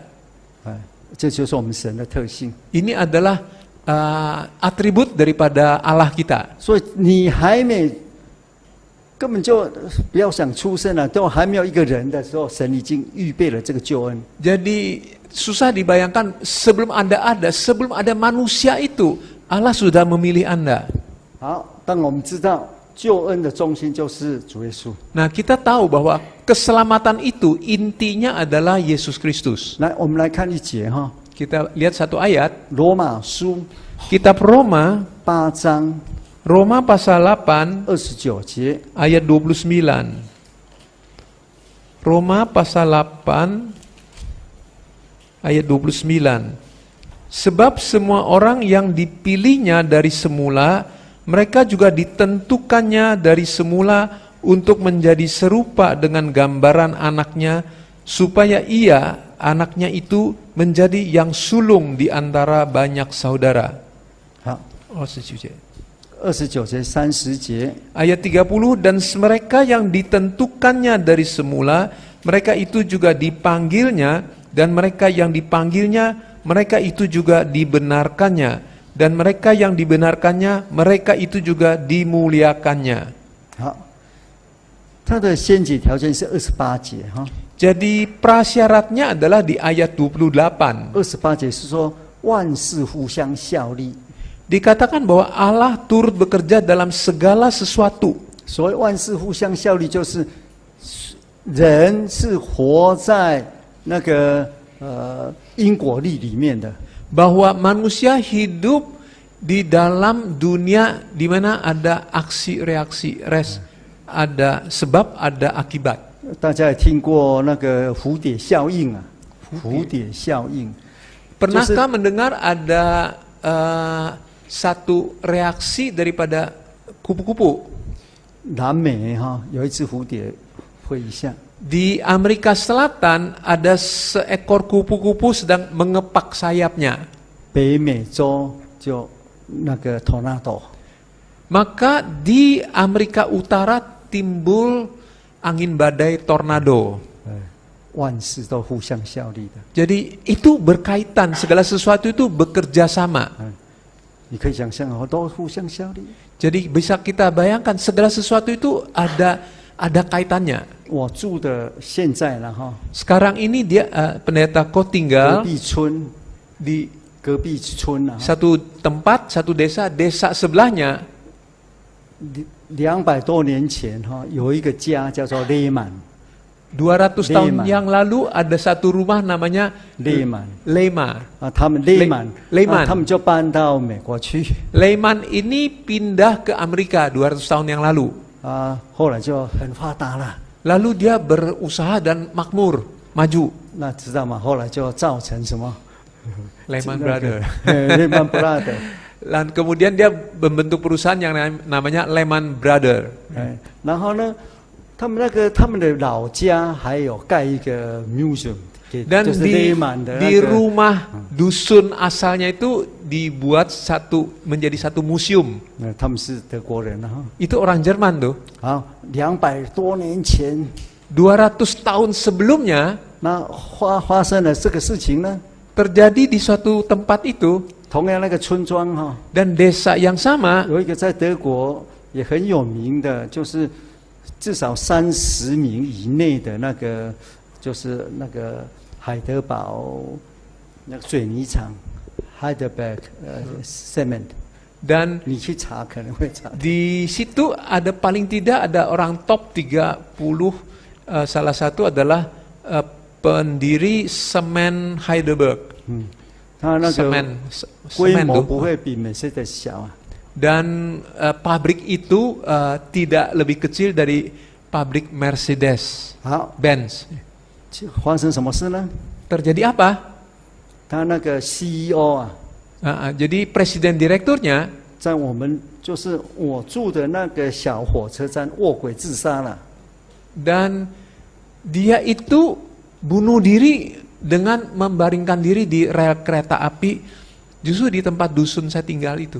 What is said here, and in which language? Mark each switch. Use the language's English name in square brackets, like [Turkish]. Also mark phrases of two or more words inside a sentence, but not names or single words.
[Chinese] 哎，这就是我们神的特性。 [Indonesian] Ini adalah atribut daripada Allah kita. [Chinese] 所以你还没根本就不要想出生了，都还没有一个人的时候，神已经预备了这个救恩。 [Indonesian] Jadi susah dibayangkan sebelum sebelum ada manusia itu, Allah sudah memilih Anda. [Chinese] 好，当我们知道救恩的中心就是主耶稣， [Indonesian] Nah, kita tahu bahwa keselamatan itu intinya adalah Yesus Kristus. [Chinese] 来，我们来看一节哈， [Indonesian] Kita lihat satu ayat, [Chinese] 罗马书 [Indonesian] kitab Roma, [Chinese] 8章 [Indonesian] Roma pasal 8 [Chinese] 29节， [Indonesian] ayat 29. Roma pasal 8 ayat 29. Sebab semua orang yang dipilihnya dari semula, mereka juga ditentukannya dari semula untuk menjadi serupa dengan gambaran anaknya, supaya ia, anaknya itu, menjadi yang sulung di antara banyak saudara. [Chinese] 好， 29节。 29节、30节， [Indonesian] Ayat 30, dan mereka yang ditentukannya dari semula, mereka itu juga dipanggilnya, dan mereka yang dipanggilnya, mereka itu juga dibenarkannya, dan mereka yang dibenarkannya, mereka itu juga dimuliakannya. [Chinese] 好，它的先决条件是28节哈 [Indonesian] ，Jadi prasyaratnya adalah di ayat 28. [Chinese] ，28 节是说万事互相效力。 [Indonesian] Dikatakan bahwa Allah turut bekerja dalam segala sesuatu. [Chinese] 所谓万事互相效力，就是人是活在那个因果律里面的。 [Indonesian] Bahwa manusia hidup di dalam dunia di mana ada aksi reaksi, ada sebab, ada akibat. [Chinese] 大家也听过那个蝴蝶效应啊？蝴蝶效应。 [Indonesian] Pernahkah mendengar ada satu reaksi daripada kupu-kupu? [Chinese] 南美哈有一只蝴蝶飞一下， [Indonesian] Di Amerika Selatan ada seekor kupu-kupu sedang mengepak sayapnya. [Chinese] 北美洲就那个 tornado。 [Indonesian] Maka di Amerika Utara timbul angin badai tornado. [Chinese] 万事都互相效力的。 [Indonesian] Jadi itu berkaitan, segala sesuatu itu bekerja sama. [Chinese] 你可以想象哦，都互相效力。 [Indonesian] Jadi bisa kita bayangkan segala sesuatu itu ada kaitannya. [Chinese] 我住的现在了哈， [Indonesian] Sekarang ini dia pendeta Ko [Chinese] 隔 [Indonesian] tinggal [Chinese] 壁村 [Indonesian] di [Chinese] 隔壁村啊， [Indonesian] satu tempat, satu desa, desa sebelahnya [Chinese] 200 多年前哈，有一个家叫做雷曼， [Indonesian] 200 tahun Lehman. yang lalu ada satu rumah namanya [Chinese] 雷曼 [Indonesian] Lehman. [Chinese] 啊，他们雷曼， [Indonesian] Lehman [Chinese] 他们就搬到美国去 [Indonesian] Lehman ini pindah ke Amerika 200 tahun yang lalu. [Chinese] 啊，后来就很发达了。 [Indonesian] lalu dia berusaha dan makmur, maju. [Chinese] 那知道吗？后来就造成什么 [Indonesian] Lehman Brothers. [Chinese] Lehman Brothers。 [Indonesian] Dan kemudian dia membentuk perusahaan yang namanya Lehman Brothers. [Chinese] 然后呢，他们的老家还有盖一个 museum， [Indonesian] Dan [Chinese] 就是 Lehman 的 [Indonesian] di rumah dusun asalnya itu dibuat menjadi satu museum. [Chinese] 他们是德国人哈。 [Indonesian] Itu orang Jerman tuh. [Chinese] 好，200多年前， [Indonesian] 200 tahun sebelumnya [Chinese] 那发生了这个事情呢， [Indonesian] terjadi di suatu tempat itu [Chinese] 同样那个村庄哈， [Indonesian] dan desa yang sama [Chinese] 有一个在德国也很有名的，就是至少30名以内的那个，就是那个海德堡那个水泥厂 ，Heidelberg Cement。 [Indonesian] dan [Chinese] 你去查可能会查。 [Indonesian] di situ ada paling tidak ada orang top 30, salah satu adalah pendiri semen Heidelberg. [Chinese] 它那个 规 [Indonesian] semen [Chinese] 模 [Indonesian] tuh. [Chinese] 不会比美式的小啊。 [Indonesian] Dan pabrik itu tidak lebih kecil dari pabrik Mercedes [Chinese] 好， [Indonesian] Benz. [Chinese] 发生什么事呢？ [Indonesian] Terjadi apa? [Chinese] 他那个 CEO 啊， [Indonesian] Jadi presiden direkturnya [Chinese] 在我们就是我住的那个小火车站卧轨自杀了。 [Indonesian] dan dia itu bunuh diri dengan membaringkan diri di rel kereta api justru di tempat dusun saya tinggal itu.